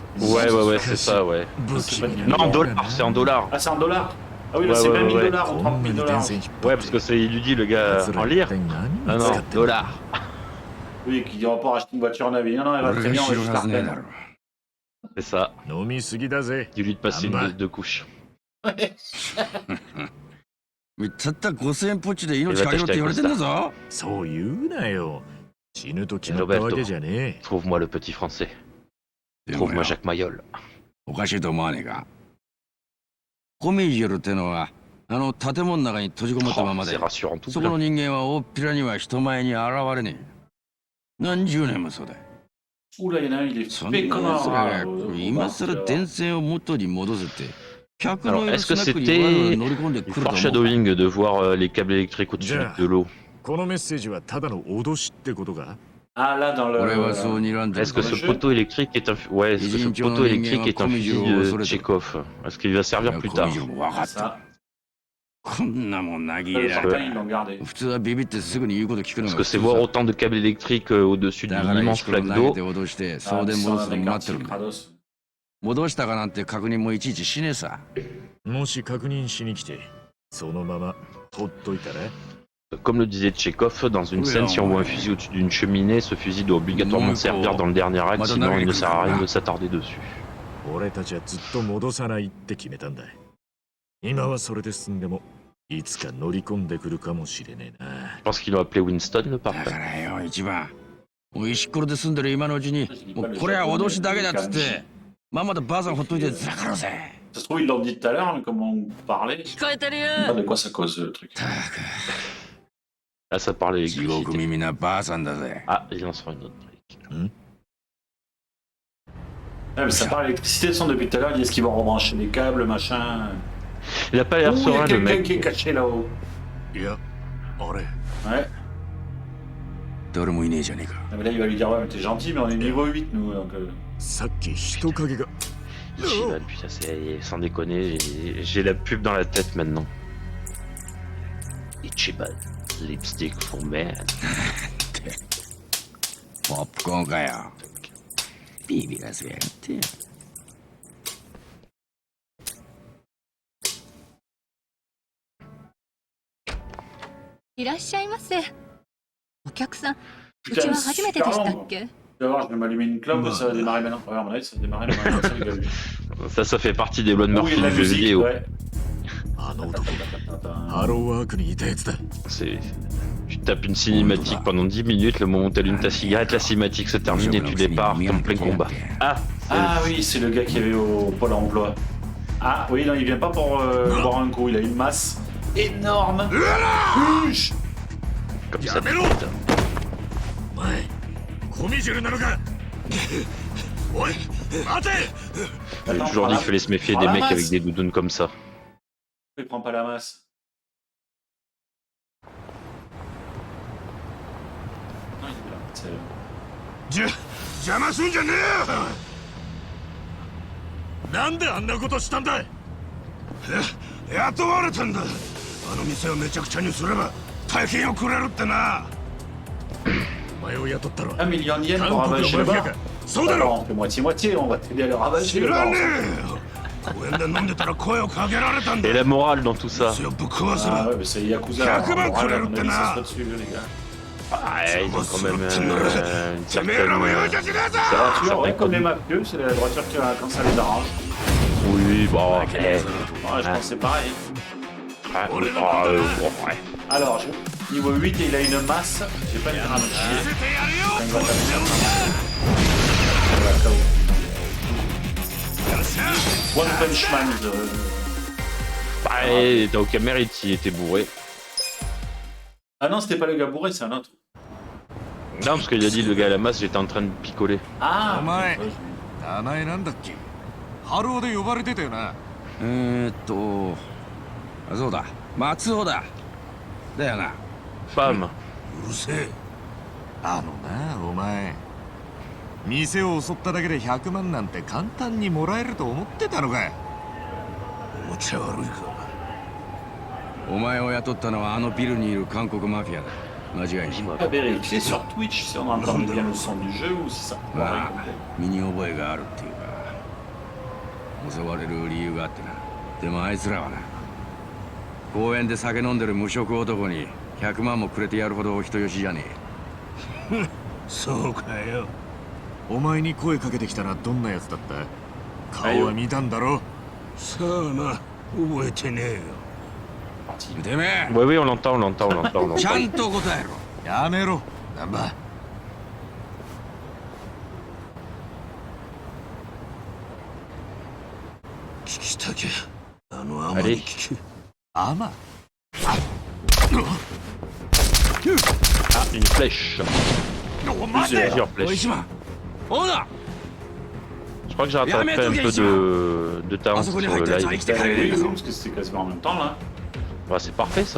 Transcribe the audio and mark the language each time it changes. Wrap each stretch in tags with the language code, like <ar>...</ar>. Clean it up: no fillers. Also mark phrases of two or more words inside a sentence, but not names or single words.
<fr>Ouais, c'est ça, ouais.</fr> <ja>武器</ja> <fr>Non, en dollars, c'est en dollars. Ah, c'est en dollars? Ah oui, là, Ouais, c'est ouais, 20 000 ouais. dollars ou</fr> <ja>こん</ja> <fr>30</fr> <ja>な</ja> <fr>000</fr> <ja>に電</ja> <fr>dollars.</fr> <ja>線引っ張って</ja> <fr>Ouais, parce que c'est, il lui dit le gars en lire.</fr> <ja>一体何</ja> <fr>Non,</fr> <ja>に使</ja> <fr>non,</fr> <ja>ってんの</ja> <fr>dollars. Oui, qui dira pas racheter une voiture neuve. Non, non, elle va</fr> <ja>俺</ja> <fr>très</fr> <ja>が</ja> <fr>bien, on</fr> <ja>知</ja> <fr>va</fr> <ja>る</ja> <fr>juste</fr> <ja>は</ja> <fr>la</fr> <ja>ずねえだ</ja> <fr>reprendre.</fr> <ja>ろ</ja> <fr>C'est ça.</fr> <ja>飲みすぎだぜ</ja> <fr>Dis-lui de passer Ah bah. une de couche.</fr> <ja>たった5000円ポッチで命かけろって言われてんだぞそう言うなよ死ぬと決まったわけじゃねえ</ja> <fr>Trouve-moi le petit français.</fr> <ja>でも</ja> <fr>Trouve-moi</fr> <ja>よ</ja> <fr>Jacques Mayol.</fr> <ja>おかしいと思わねえかコミジュルってのはあの建物の中に閉じこもったま</ja> <fr>Oh,</fr> <ja>まで</ja> <fr>c'est rassurant tout</fr> <ja>そこの</ja> <fr>plein.</fr> <ja>人間は大っぴらには人前に現れねえ何十年もそうだ</ja> <fr>Oula, il y en a un, il est</fr> <ja>そんな</ja> <fr>fait</fr> <ja>奴</ja> <fr>comme</fr> <ja>ら</ja> <fr>un</fr> <ja>が</ja> <fr>rat.</fr> <ja>今更電線を元に戻せって客の</ja> <fr>Alors,</fr> <ja>いる</ja> <fr>est-ce que</fr> <ja>スナックにわざわざ</ja> <fr>c'était</fr> <ja>乗り込んで</ja> <fr>du</fr> <ja>くると思う</ja> <fr>foreshadowing de voir les câbles électriques au-dessus Bien. de l'eau?</fr> <ja>このメッセージはただの脅しってことか</ja> <fr>Ah, là, dans le.</fr> <ja>俺はそう睨んでる</ja> <fr>Est-ce que ce jeu poteau électrique est un, ouais, est-ce que ce poteau électrique est un fusil de Tchekhov? Est-ce qu'il va servir plus</fr> <ja>コ</ja> <fr>tard?</fr> <ja>ミジュルも分か</ja> <fr>Ah,</fr> <ja>った</ja> <fr>ça.</fr> <ja>こんなもん投げ入</ja> <fr>Le</fr> <ja>れられ</ja> <fr>certains, ils l'ont gardé.</fr> <ja>普通はビビってすぐに言うこと聞くの</ja> <fr>Parce</fr> <ja>が</ja> <fr>que</fr> <ja>普</ja> <fr>c'est</fr> <ja>通</ja> <fr>voir</fr> <ja>さ</ja> <fr>autant de câbles électriques au-dessus</fr> <ja>だ</ja> <fr>d'une</fr> <ja>から</ja> <fr>immense</fr> <ja>石ころ</ja> <fr>flaque</fr> <ja>投げ</ja> <fr>d'eau.</fr> <ja>て脅して</ja> <fr>Ah,</fr> <ja>送電</ja> <fr>ça,</fr> <ja>戻す</ja> <fr>on</fr> <ja>の</ja> <fr>avait</fr> <ja>待ってるん</ja> <fr>Garcia</fr> <ja>だ</ja> <fr>Kratos.</fr> <ja>戻したかなんて確認もいちいちしねえさもし確認しに来てそのままほっといたら</ja> <fr>Comme le disait Tchekhov, dans une Oui, scène, si on alors, voit un fusil au-dessus d'une cheminée, ce fusil doit obligatoirement Non, servir dans le dernier acte, Madonna sinon il ne avec sert à rien le- de s'attarder dessus.</fr> <ja>俺たちはずっと戻さないって決めたんだ今はそれで済んでもいつか乗り込んでくるかもしれねえな</ja> <fr>Je pense qu'il a appelé Winston le</fr> <ja>だか</ja> <fr>parfait.</fr> <ja>らよ一番もう石ころで住んでる今のうちにもうこれは脅しだけだっつってまんまとばあさんほっといてずらかろうぜ</ja> <fr>Ça se trouve, ils l'ont dit tout à l'heure, mais comment on parlait.</fr> <ja>聞こえてる</ja> <fr>Ah,</fr> <ja>よ</ja> <fr>de quoi ça cause le truc?</fr> <ja>たく</ja> <fr>Là, ça parlait</fr> <ja>地獄</ja> <fr>électricité.</fr> <ja>耳なばあさんだぜ</ja> <fr>Ah, il en sera une autre brique. Ouais, mais ça parle d'électricité, son depuis tout à l'heure, ils disent qu'ils vont rebrancher les câbles, machin. Il a pas l'air Ouh, il y serein a le quelqu'un mec. qui est caché là-haut.</fr> <ja>いやあれ</ja> <fr>Ouais.</fr> <ja>誰もいねえじゃねえか。</ja> <fr>Ah, mais là, il va lui dire, ouais, mais t'es gentil, mais on est niveau 8, nous. Donc,</fr> <ja>さっき人影が</ja> <fr>Ichiban, putain, c'est sans déconner, j'ai la pub dans la tête maintenant. Ichiban,</fr> <en>lipstick for men.</en> <ja>ポップコーンかよ。ビビらせやがって。いらっしゃいませ。お客さん、う</ja> <fr>putain,</fr> <ja>ちは</ja> <fr>c'est</fr> <ja>初めてで</ja> <fr>super</fr> <ja>した</ja> <fr>long.</fr> <ja>っけ？</ja> <fr>Tu vas voir, je vais m'allumer une clope, ça va démarrer maintenant. Ouais, à mon avis, ça va démarrer maintenant. Ça, les gars. Ça fait partie des bonnes Oui, Murphy la du jeu musique, vidéo. ouais.</fr> <ja>あの男</ja> <fr>Attends.</fr> <ja>ハローワークにいたやつだ</ja> <fr>C'est... Tu tapes une cinématique pendant 10 minutes, le moment où t'allumes ta cigarette, la cinématique se termine et tu départs en plein combat. Ah, Ah oui, c'est le gars qui avait au Pôle emploi. Ah oui, non, il vient pas pour boire un coup, il a une masse énorme. Huge. comme ça.</fr> <ja>やめろ お前コミジュルなのかおい待て</ja> <fr>J'ai toujours dit qu'il fallait se méfier des mecs avec des doudounes comme ça. Il prend pas la masse. Non, il est là. C'est-</fr> <ja>邪魔すんじゃねえよなんであんなことしたんだ雇われたんだあの店をめちゃくちゃにすれば大金をくれるってなお前を雇ったら</ja> <fr>1 million de yens</fr> <ja>韓</ja> <fr>pour</fr> <ja>国の</ja> <fr>ravager</fr> <ja>マ</ja> <fr>le</fr> <ja>フィア</ja> <fr>bar.</fr> <ja>かそうだ</ja> <fr>Alors,</fr> <ja>ろ</ja> <fr>on fait moitié-moitié, on va t'aider à le ravager</fr> <ja>知</ja> <fr>le</fr> <ja>ら</ja> <fr>bar.</fr> <ja>ねえよ公園で飲んでたら声をかけられたんだ</ja> <fr>Et la morale dans tout ça.</fr> <ja>店をぶっ壊せ</ja> <fr>Ah</fr> <ja>ば</ja> <fr>ouais, mais c'est Yakuza.</fr> <ja>100 万</ja> <fr>moral,</fr> <ja>くれ</ja> <fr>à</fr> <ja>る</ja> <fr>mon</fr> <ja>って</ja> <fr>avis,</fr> <ja>な</ja> <fr>ça sera dessus, les gars. Ah, ils ont quand même une</fr> <ja>てめえらもよい</ja> <fr>certaine...</fr> <ja>じゃしねえぞ</ja> <fr>Alors, tu vois, certains ouais, comme les codes. mafieux, c'est la droiture quand ça les arrange. Oui, bon, Ouais, je pense que c'est pareil. ouais. Alors, niveau 8, il a une masse. J'ai pas une grande chier.</fr> <ja>見せてやるよ</ja> <fr>Quand il va taper ça, KO. One Punch Man. Bah, et t'as aucun mérite s'il était bourré. Ah non, c'était pas le gars bourré, c'est un autre. Non, parce qu'il a dit le gars à la masse, j'étais en train de picoler. Ah,</fr> <ja>お前名前なんだっけハローで呼ばれてたよなあ、そうだ。松尾だ。だよな。</ja> <fr>Pam.</fr> <ja>うるせえあのなお前店を襲っただけで100万なんて簡単にもらえると思ってたのかおもちゃ悪いかお前を雇ったのはあのビルにいる韓国マフィアだ。間違いない。</ja> <fr>on va vérifier sur Twitch si on entend bien le son du jeu ou si ça.</fr> <ja>まあ、身に覚えがあるっていうか、襲われる理由があってな。でもあいつらはな、公園で酒飲んでる無職男に100万もくれてやるほどお人よしじゃねえ。そうかよお前に声かけてきたらどんなやつだった顔は見たんだろさあな覚えてねえよてめえ、</ja> <fr>Oui, oui, on l'entend, on l'entend, on l'entend, on</fr> <ja>ちゃ</ja> <fr>l'entend.</fr> <ja>んと答えろ。やめろ難波聞きたきゃあのアマに聞けアマ</ja> <fr>Ah, une flèche.</fr> <ja>お</ja> <fr>Plusieurs</fr> <ja>い</ja> <fr>flèches.</fr> <ja>一番、オーナー</ja> <fr>Je crois que j'ai rattrapé un peu de talent sur le live. Oui, parce que c'était quasiment en même temps là. Bah, c'est parfait ça.</fr>